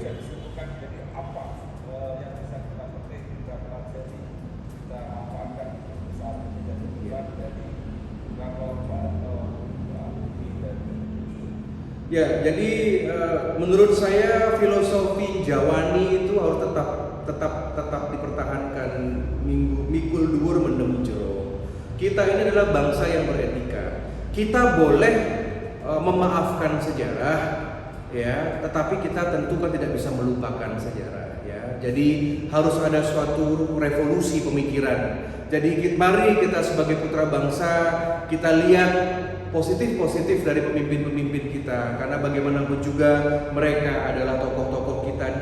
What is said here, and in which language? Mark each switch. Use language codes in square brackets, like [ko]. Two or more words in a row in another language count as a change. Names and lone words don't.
[id] bisa disebutkan jadi apa yang bisa kita petik, kita pelajari, kita amalkan saat menjadi beban dari Soekarno, Pak Harto, Pak Habibie dan Ya, jadi menurut saya filosofi Jawani itu harus tetap dipertahankan. [jv] Mikul dhuwur mendem jero. [id] Kita ini adalah bangsa yang beretika. Kita boleh memaafkan sejarah, ya, tetapi kita tentu kan tidak bisa melupakan sejarah, ya. Jadi harus ada suatu revolusi pemikiran. Jadi mari kita sebagai putra bangsa kita lihat positif dari pemimpin-pemimpin kita, karena bagaimanapun juga mereka adalah tokoh-tokoh kita.